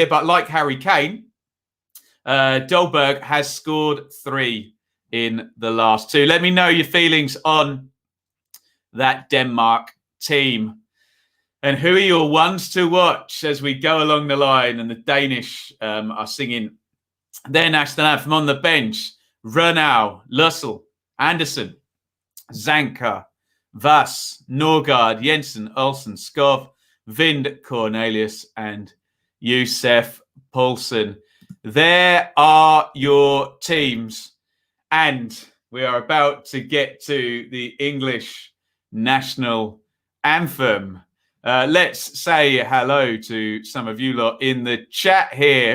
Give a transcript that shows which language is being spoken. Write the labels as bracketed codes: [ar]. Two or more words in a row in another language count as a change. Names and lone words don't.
[en] But like Harry Kane, Dolberg has scored 3 in the last 2. Let me know your feelings on that Denmark team. And who are your ones to watch as we go along the line? And the Danish are singing their national anthem on the bench. Rønnow, Lussell, Andersen, Zanka, Vass, Norgard, Jensen, Olsen, Skov, Vind, Cornelius, and Yusuf Poulsen. there are your teams. And we are about to get to the English national anthem. Let's say hello to some of you lot in the chat here.